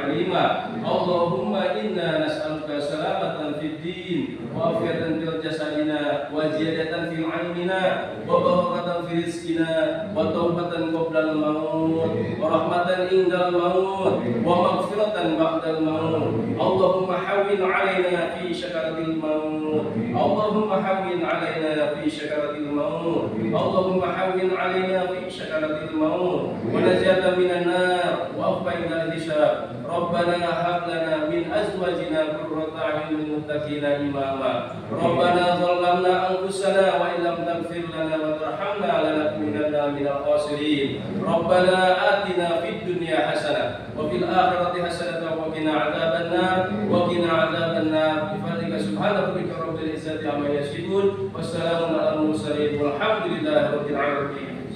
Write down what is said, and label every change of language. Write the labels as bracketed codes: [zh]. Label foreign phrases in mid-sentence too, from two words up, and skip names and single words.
[ar] hikmah. اللهم إنا نسألك سلامة في الدين وعافية في جسدنا وزيادة في علمنا وبركة في رزقنا وتوبة قبل الموت ورحمة عند الموت ومغفرة بعد الموت. اللهم هون علينا في سكرات الموت. اللهم هون علينا في سكرات الموت. اللهم هون علينا في سكرات الموت ونجاة من النار وأفقنا الحساب. ربنا هب لنا من أزواجنا قرة أعين للمتقين إماما. ربنا ظلمنا أنفسنا وإن لم تغفر لنا وترحمنا لنكونن من الخاسرين. ربنا آتنا في الدنيا حسنة وفي الآخرة حسنة وقنا عذاب النار وقنا عذاب النار. بفضلك سبحان ربك رب العزة عما يصفون. وسلام على المرسلين والحمد لله رب العالمين.